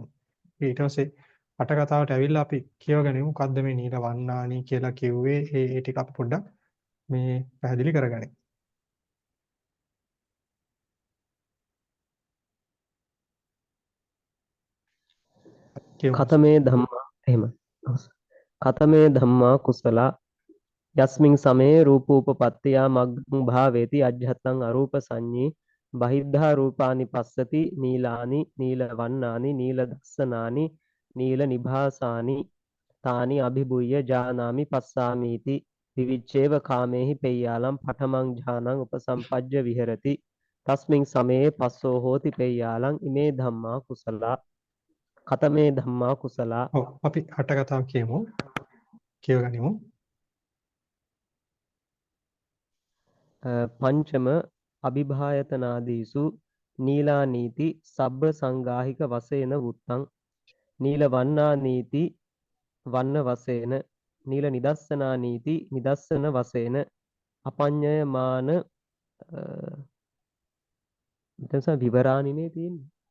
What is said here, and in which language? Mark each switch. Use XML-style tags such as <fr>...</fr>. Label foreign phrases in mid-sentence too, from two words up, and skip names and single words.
<si>ඊට පස්සේ අට කතාවට ඇවිල්ලා අපි කියවගෙන යමු මොකද්ද මේ</si> <pi>නීල වන්නානි</pi> <si>කියලා කිව්වේ. ඒ ටික අපි පොඩ්ඩක් මේ පැහැදිලි කරගනිමු. කියමු.</si> <pi>ඛතමේ ධම්මා එහෙම ඛතමේ ධම්මා කුසලා යස්මින් සමේ රූපෝපපත්තියා මග්ගං භාවේති අජ්ජත්තං අරූප සංඤී බහිද්ධා රූපානි පස්සති නීලානි නීල වන්නානි නීල දස්සනානි නීල නිභාසානි තානි අභිභූය ජානාමි පස්සාමීති විවිච්ඡේව කාමේහි පෙය්‍යාලම් පඨමං ඥානං උපසම්පජ්ජ විහෙරති තස්මින් සමේ පස්සෝ හෝති පෙය්‍යාලං ඉමේ ධම්මා කුසලා ඛතමේ ධම්මා කුසලා</pi> <si>ඔව් අපි අට කතාව කියමු. කියවගනිමු.</si> <pi>පංචම අභිභායතනාදීසු නීලානීති සබ්බ සංගාහික වශයෙන් වුත්තං නීල වන්නානීති වන්න වශයෙන් නීල නිදස්සනානීති නිදස්සන වශයෙන් අපඤ්ඤයමාන</pi> <si>මෙතන විවරාණිනේ තියෙන්නේ.</si>